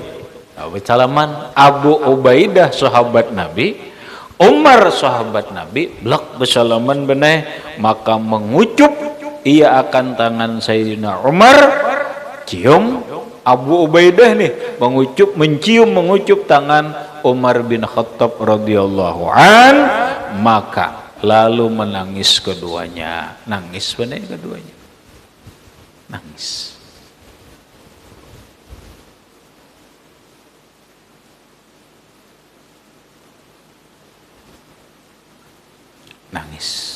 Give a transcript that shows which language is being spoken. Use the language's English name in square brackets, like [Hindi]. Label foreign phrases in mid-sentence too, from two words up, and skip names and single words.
[Malay] Salaman, Abu Ubaidah sahabat Nabi, Umar sahabat Nabi, blak bersalaman beneh, maka mengucup ia akan tangan Sayyidina Umar, cium Abu Ubaidah nih, mengucup tangan Umar bin Khattab [Arabic] radhiyallahu an, [Malay] maka lalu menangis keduanya. Nangis beneh keduanya. Nangis. Nangis.